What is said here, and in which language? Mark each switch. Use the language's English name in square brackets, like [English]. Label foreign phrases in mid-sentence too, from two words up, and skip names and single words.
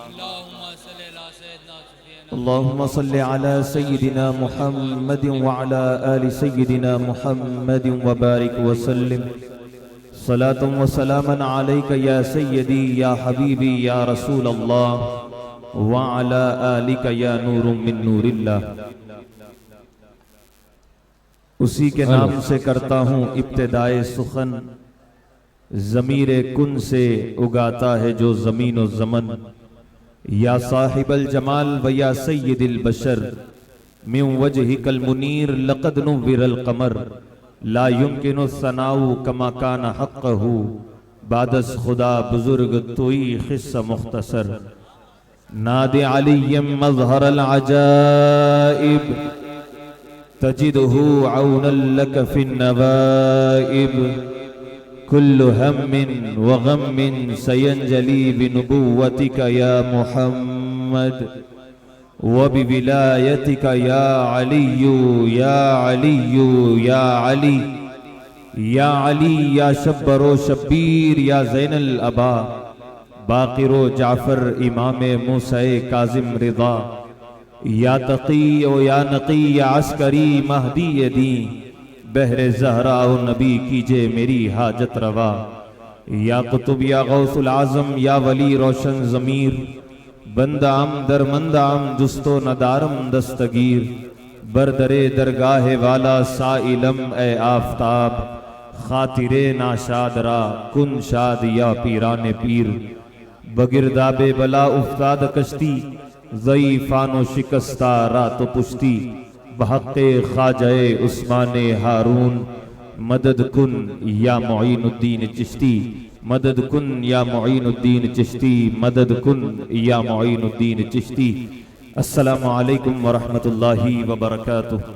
[Arabic] اللهم صل على سيدنا محمد وعلى آل سيدنا محمد وبارك وسلم. صلاة وسلاما عليك يا سيدي يا حبيبي يا رسول الله، وعلى آلك يا نور من نور اللہ. [Urdu] اسی کے نام سے کرتا ہوں ابتدائے سخن، ضمیر کن سے اگاتا ہے جو زمین و زمن. [Arabic] یا صاحب الجمال و یا سید البشر، من وجہک المنیر لقد نور القمر. لا يمکن الثناء کما کان حقہ، [Persian] بعد از خدا بزرگ توئی خص مختصر. [Arabic] ناد علی مظہر العجائب، تجدہ عونا لک فی النوائب. کل ہم وغم سینجلی بنبوتک یا محمد، وبولایتک یا علی یا علی یا علی یا علی یا شبر و شبیر یا زین الابا. [Urdu] باقر و جعفر امام موسیٰ کاظم رضا، یا تقی و یا نقی یا عسکری مہدی دین. بحر زہرا و نبی کیجے میری حاجت روا. [Persian] یا قطب یا غوث العظم یا ولی روشن ضمیر. بندام در مندام جست و ندارم دستگیر. بردر درگاہ والا سائلم اے آفتاب. خاطر ناشاد را کن شاد یا پیران پیر. بگرداب بلا افتاد کشتی، ضعیفان و شکستہ رات و پشتی. بحق خواجہ عثمان ہارون، مدد کن یا معین الدین چشتی. مدد کن یا معین الدین چشتی. مدد کن یا معین الدین چشتی. [Arabic] السلام علیکم ورحمۃ اللہ وبرکاتہ.